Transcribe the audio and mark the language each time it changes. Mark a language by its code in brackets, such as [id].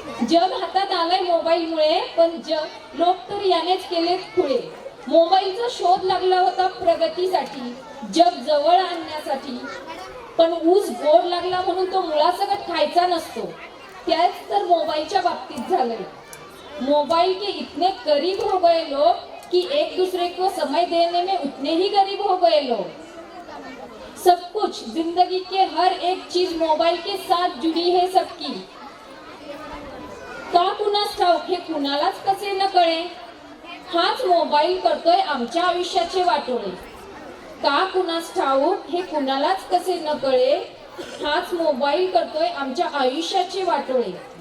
[mr] जग हातात आलंय मोबाईलमुळे, पण लोक तर यानेच केलेत खुळे. मोबाईलचा शोध लागला होता प्रगतीसाठी, जग जवळ आणण्यासाठी, पण ऊस गोड लागला म्हणून तो मुळासकट खायचा नसतो. त्याच तर मोबाईलच्या बाबतीत झालंय. [hi] मोबाइल के इतने करीब हो गए लोग कि एक दूसरे को समय देने में उतने ही गरीब हो गए लोग. सब कुछ जिंदगी के हर एक चीज मोबाइल के साथ जुड़ी है सबकी. [mr] का कुणास ठाऊक हे कुणालाच कसे न कळे. हाच मोबाईल करतोय आमच्या आयुष्याचे वाटोळे. का कुणास ठाऊक हे कुणालाच कसे न कळे. हाच मोबाईल करतोय आमच्या आयुष्याचे वाटोळे.